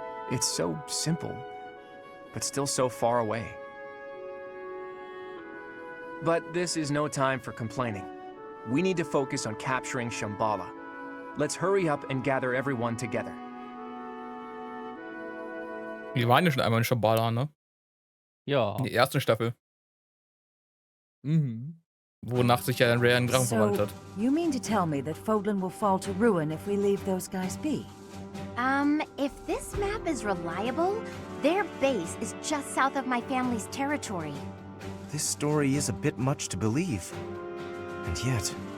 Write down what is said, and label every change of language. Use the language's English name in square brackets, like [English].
[English] It's so simple, but still so far away. But this is no time for complaining. We need to focus on capturing Shambhala. Let's hurry up and gather everyone together. [German] Die waren ja schon einmal in Shambhala, ne? Ja. In der ersten Staffel. Mhm. Wonach sich ja dann Rhea in Drachen verwandelt hat. [English] You mean to tell me that Fodlan will fall to ruin if we leave those guys be? If this map is reliable, their base is just south of my family's territory. This story is a bit much to believe. And yet...